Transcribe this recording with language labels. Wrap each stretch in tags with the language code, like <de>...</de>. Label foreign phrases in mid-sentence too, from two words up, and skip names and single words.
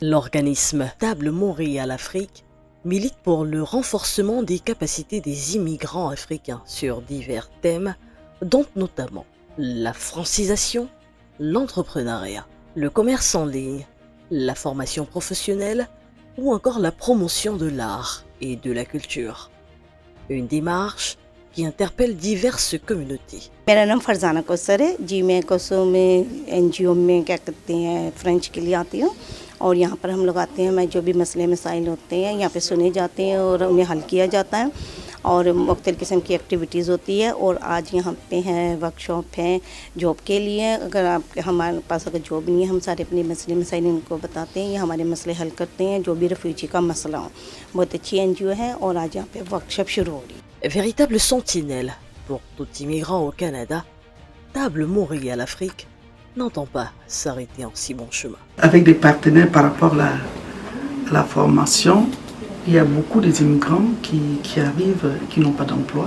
<fr>L'organisme Table Montréal Afrique milite pour le renforcement des capacités des immigrants africains sur divers thèmes, dont notamment la francisation, l'entrepreneuriat, le commerce en ligne, la formation professionnelle ou encore la promotion de l'art et de la culture. Une démarche qui interpelle diverses communautés.</fr> <ur>میرا نام فرزانہ کوثر ہے جی۔ میں کوسو میں این جی او میں کیا کہتے ہیں فرنچ کے لیے آتی ہوں اور یہاں پر ہم لوگ آتے ہیں. میں جو بھی مسلے مسائل ہوتے ہیں یہاں پہ سنے جاتے ہیں اور انہیں حل کیا جاتا ہے اور مختلف قسم کی ایکٹیویٹیز ہوتی ہے. اور آج یہاں پہ ہیں ورکشاپ ہیں جاب کے لیے. اگر آپ ہمارے پاس اگر جاب نہیں ہے، ہم سارے اپنے مسلے مسائل ان کو بتاتے ہیں، یہ ہمارے مسلے حل کرتے ہیں جو بھی ریفیوجی کا مسلہ ہو. بہت اچھی این جی او ہے اور آج یہاں پہ ورکشاپ شروع ہو رہی ہے.</ur> <fr>Véritable sentinelle pour tout immigrant au Canada, Table Montréal Afrique n'entend pas s'arrêter en si bon chemin. Avec des partenaires par rapport à la formation, il y a beaucoup d'immigrants qui arrivent, qui n'ont pas d'emploi.</fr>